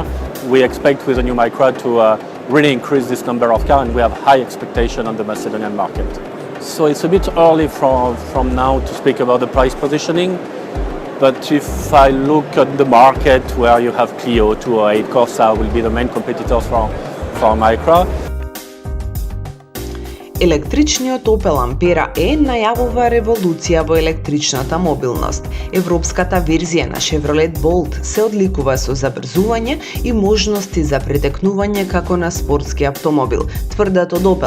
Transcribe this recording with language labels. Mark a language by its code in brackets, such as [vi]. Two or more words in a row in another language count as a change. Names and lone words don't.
[en] We expect with the new Micra to really increase this number of cars, and we have high expectation on the Macedonian market. So it's a bit early from now to speak about the price positioning, but if I look at the market where you have Clio 208, Corsa will be the main competitors for Micra. [mk] Електричниот Opel Ampera E најавува револуција во електричната мобилност. Европската верзија на Chevrolet Bolt се одликува со забрзување и можности за претекнување како на спортски автомобил, тврдат од Opel.